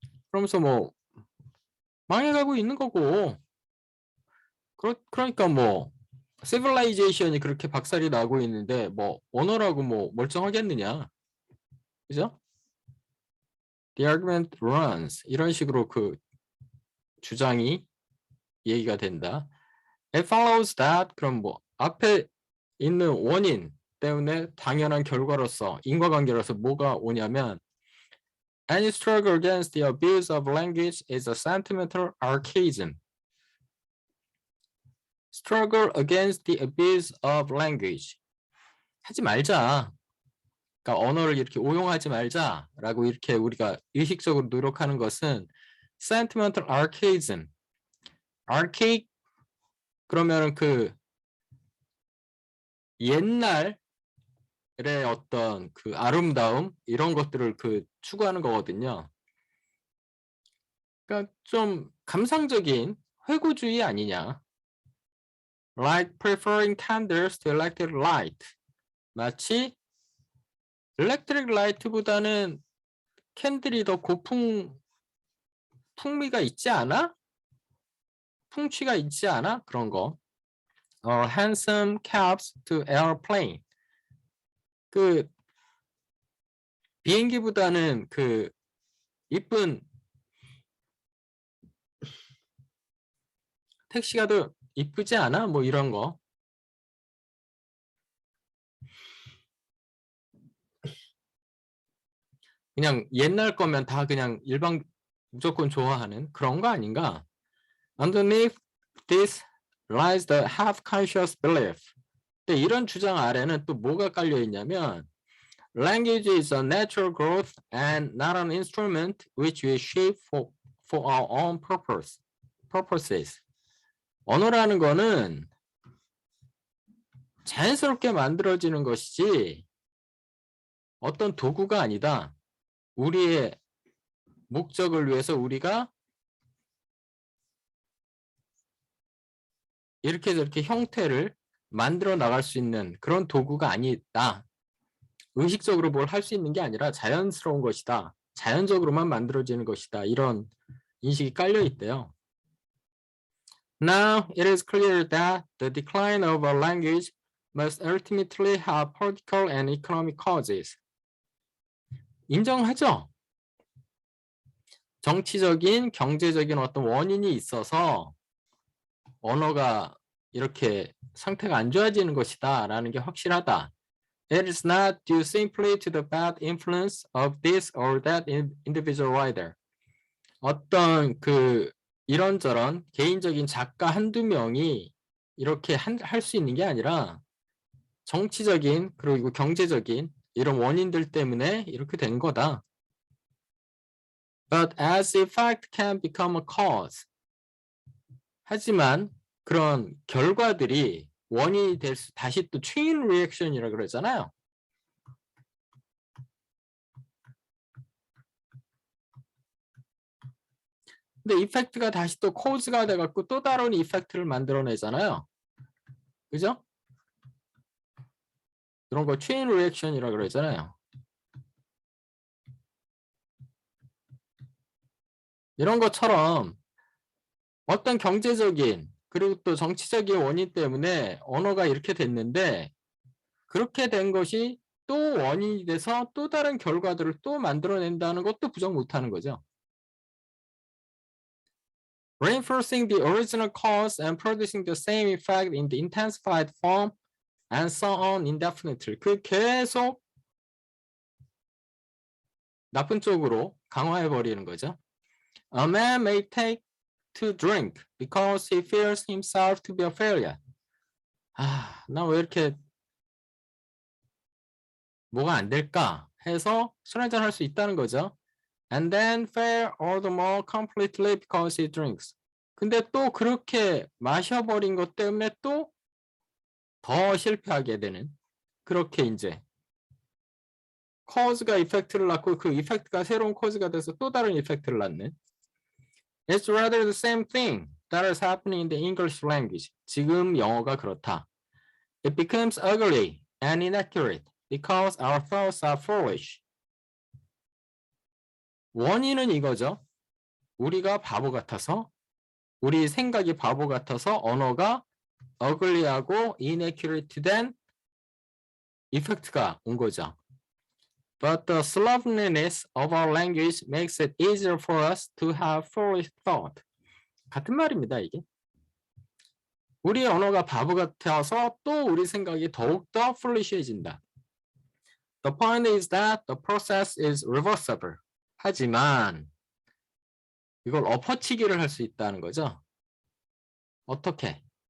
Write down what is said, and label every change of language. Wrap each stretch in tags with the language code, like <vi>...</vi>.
<ko>그러면서 뭐 망해가고 있는 거고 그러니까 뭐 시빌라이제이션이 그렇게 박살이 나고 있는데 뭐 언어라고 뭐 멀쩡하겠느냐. 그죠?</ko> <en>The argument runs</en> <ko>이런 식으로 주장이 얘기가 된다.</ko> <en>It follows that</en> <ko>그럼 뭐 앞에 있는 원인 때문에 당연한 결과로서 인과관계로서 뭐가 오냐면</ko> <en>Any struggle against the abuse of language is a sentimental archaism. Struggle against the abuse of language.</en> <ko>하지 말자. 그러니까 언어를 이렇게 오용하지 말자라고 이렇게 우리가 의식적으로 노력하는 것은</ko> <en>sentimental archaism.</en> <ko>archaic 그러면은 옛날의 어떤 아름다움 이런 것들을 추구하는 거거든요. 그러니까 좀 감상적인 회고주의 아니냐.</ko> <en>Like preferring candles to electric light.</en> <ko>마치 electric light보다는 캔들이 더 풍미가 있지 않아? 풍취가 있지 않아? 그런 거.</ko> <en>Handsome cabs to airplane.</en> <ko>비행기보다는 이쁜 택시가 더 이쁘지 않아? 뭐 이런 거. 그냥 옛날 거면 다 그냥 일반 무조건 좋아하는 그런 거 아닌가?</ko> <en>Underneath this lies the half-conscious belief.</en> <ko>근데 이런 주장 아래는 또 뭐가 깔려 있냐면</ko> <en>Language is a natural growth and not an instrument which we shape for our own purposes.</en> <ko>언어라는 거는 자연스럽게 만들어지는 것이지 어떤 도구가 아니다. 우리의 목적을 위해서 우리가 이렇게 저렇게 형태를 만들어 나갈 수 있는 그런 도구가 아니다. 의식적으로 뭘 할 수 있는 게 아니라 자연스러운 것이다. 자연적으로만 만들어지는 것이다. 이런 인식이 깔려 있대요.</ko> <en>Now it is clear that the decline of a language must ultimately have political and economic causes.</en> <ko>인정하죠? 정치적인, 경제적인 어떤 원인이 있어서 언어가 이렇게 상태가 안 좋아지는 것이다 라는 게 확실하다.</ko> <en>It is not due simply to the bad influence of this or that individual writer.</en> <ko>어떤 그 이런저런 개인적인 작가 한두 명이 이렇게 할 수 있는 게 아니라 정치적인 그리고 경제적인 이런 원인들 때문에 이렇게 된 거다.</ko> <en>But as effect can become a cause.</en> <ko>하지만 그런 결과들이 원인이 될 수, 다시 또 chain reaction이라고 그러잖아요. 근데 이펙트가 다시 또 cause가 돼갖고 또 다른 이펙트를 만들어내잖아요. 그죠? 그런 거 chain reaction이라고 그러잖아요. 이런 것처럼 어떤 경제적인 그리고 또 정치적인 원인 때문에 언어가 이렇게 됐는데 그렇게 된 것이 또 원인이 돼서 또 다른 결과들을 또 만들어낸다는 것도 부정 못하는 거죠.</ko> <en>Reinforcing the original cause and producing the same effect in the intensified form and so on indefinitely.</en> <ko>그 계속 나쁜 쪽으로 강화해버리는 거죠.</ko> <en>A man may take to drink because he fears himself to be a failure.</en> <ko>아, 나 왜 이렇게 뭐가 안 될까 해서 술 한잔 할 수 있다는 거죠.</ko> <en>And then fail all the more completely because he drinks.</en> <ko>근데 또 그렇게 마셔버린 것 때문에 또 더 실패하게 되는 그렇게 이제 cause가 이펙트를 낳고 그 이펙트가 새로운 cause가 돼서 또 다른 이펙트를 낳는</ko> <en>It's rather the same thing that is happening in the English language.</en> <ko>지금 영어가 그렇다.</ko> <en>It becomes ugly and inaccurate because our thoughts are foolish.</en> <ko>원인은 이거죠. 우리가 바보 같아서 우리 생각이 바보 같아서 언어가 ugly하고 inaccurate 된 이펙트가 온 거죠.</ko> <en>But the slovenliness of our language makes it easier for us to have foolish thought.</en> <ko>같은 말입니다, 이게. 우리 언어가 바보 같아서 또 우리 생각이 더욱더 foolish해진다.</ko> <en>The point is that the process is reversible.</en> <ko>하지만 이걸 엎어치기를 할 수 있다는 거죠. 어떻게?</ko>